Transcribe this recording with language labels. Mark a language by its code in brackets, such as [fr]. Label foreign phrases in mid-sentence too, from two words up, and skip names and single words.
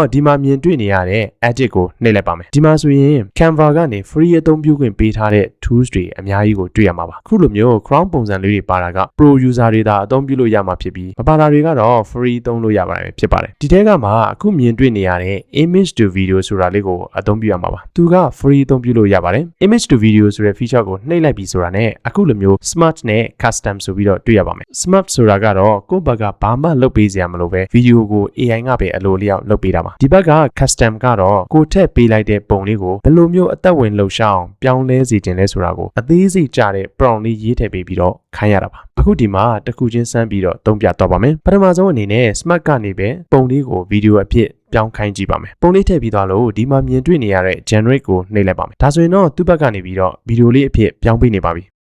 [my] ဒီမှာမြင်တွေ့နေရတဲ့ edit ကိုနှိပ်လိုက်ပါမယ်ဒီမှာဆိုရင် Canva ကနေ free အသုံးပြုခွင့်ပေးထားတဲ့ tools တွေအများကြီးကိုတွေ့ရမှာပါခုလိုမျိုး crown ပုံစံလေးတွေပါတာက [en] pro user [my] တွေသာအသုံးပြုလို့ရမှာဖြစ်ပြီးမပါတာတွေကတော့ free သုံးလို့ရပါတယ် ဖြစ်ပါတယ်ဒီထဲကမှအခုမြင်တွေ့နေရတဲ့ [en] image to video [my] ဆိုတာလေးကိုအသုံးပြုရမှာပါသူက free အသုံးပြုလို့ရပါတယ် [en] image to video [my] ဆိုတဲ့ feature ကိုနှိပ်လိုက်ပြီဆိုတာနဲ့အခုလိုမျိုး smart နဲ့ custom ဆိုပြီးတော့တွေ့ရပါမယ် smart ဆိုတာကတော့ကိုယ့်ဘက်ကဘာမှလုပ်ပေးစရာမလိုပဲ video ကို AI ကပဲအလိုလျောက်လုပ်ပေးတာပါဒီဘက်က custom ကတော့ကိုထည့်ပေးလိုက်တဲ့ပုံလေးကိုဘယ်လိုမျိုးအသက်ဝင်လှုပ်ရှားအောင်ပြောင်းလဲစေခြင်းလဲဆိုတာကိုအသေးစိတ်ကြတဲ့ prompt လေးရေးထည့်ပေးပြီးတော့ခိုင်းရတာပါအခုဒီမှာတစ်ခုချင်းစမ်းပြီးတော့သုံးပြတော့ပါမယ်ပထမဆုံးအနေနဲ့ smart ကနေပဲပုံလေးကို video အဖြစ်ပြောင်းခိုင်းကြည့်ပါမယ်ပုံလေးထည့်ပြီးသွားလို့ဒီမှာမြင်တွေ့နေရတဲ့ generate ကိုနှိပ်လိုက်ပါမယ်ဒါဆိုရင်တော့သူ့ဘက်ကနေပြီးတော့ဗီဒီယိုလေးအဖြစ်ပြောင်းပေးနေပါပြီ